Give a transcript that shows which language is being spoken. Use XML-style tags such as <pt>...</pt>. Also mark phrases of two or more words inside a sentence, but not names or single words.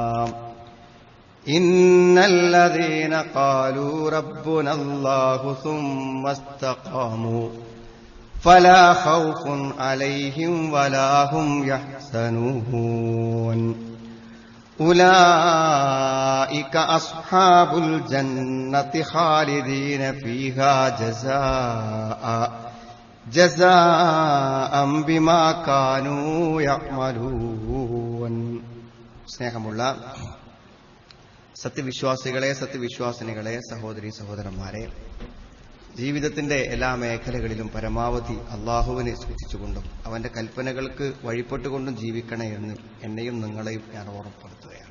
<ar>إن الذين قالوا ربنا الله ثم استقاموا فلا خوف عليهم ولا هم يحزنون أولئك أصحاب الجنة خالدين فيها جزاء بما كانوا يعملون.</ar> <ml>സ്നേഹമുള്ള സത്യവിശ്വാസികളെ, സത്യവിശ്വാസിനികളെ, സഹോദരി സഹോദരന്മാരെ, ജീവിതത്തിന്റെ എല്ലാ മേഖലകളിലും പരമാവധി അള്ളാഹുവിനെ സൂക്ഷിച്ചുകൊണ്ടും അവന്റെ കൽപ്പനകൾക്ക് വഴിപ്പെട്ടുകൊണ്ടും ജീവിക്കണേ എന്ന് എന്നെയും നിങ്ങളെയും ഞാൻ ഓർമ്മപ്പെടുത്തുകയാണ്.</ml>